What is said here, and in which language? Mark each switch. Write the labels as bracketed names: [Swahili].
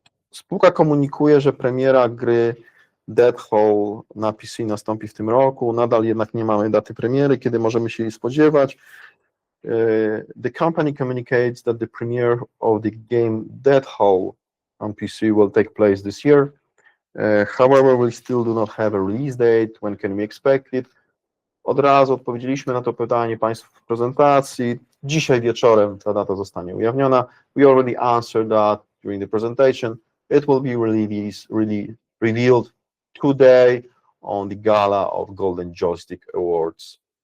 [Polish] Spółka komunikuje, że premiera gry Dead Hole na PC nastąpi w tym roku. Nadal jednak nie mamy daty premiery, kiedy możemy się jej spodziewać. [English] The company communicates that the premiere of the game Dead Hole on PC will take place this year. However, we still do not have a release date. When can we expect it? [Polish] Od razu odpowiedzieliśmy na to pytanie Państwu w prezentacji. Dzisiaj wieczorem ta data zostanie ujawniona. [English] We already answered that during the presentation. It will be revealed today on the Gala of Golden Joystick Awards.